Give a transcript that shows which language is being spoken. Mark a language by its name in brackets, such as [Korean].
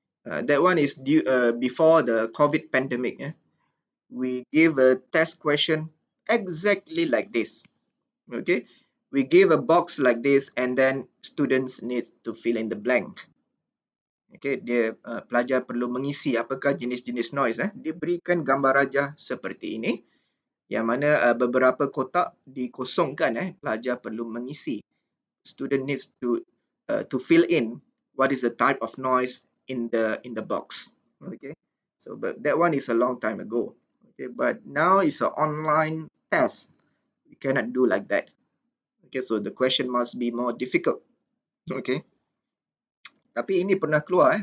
[English] That one is due before the COVID pandemic. We give a test question exactly like this. Okay, we give a box like this, and then students need to fill in the blank. [Malay] Okay, pelajar perlu mengisi apakah jenis-jenis noise. Diberikan gambar rajah seperti ini, yang mana beberapa kotak dikosongkan. Pelajar perlu mengisi. [English] Student needs to fill in what is the type of noise in the box. Okay, so but that one is a long time ago. Okay, but now it's an online test. We cannot do like that. Okay, so the question must be more difficult. [Malay] Okay, tapi ini pernah keluar.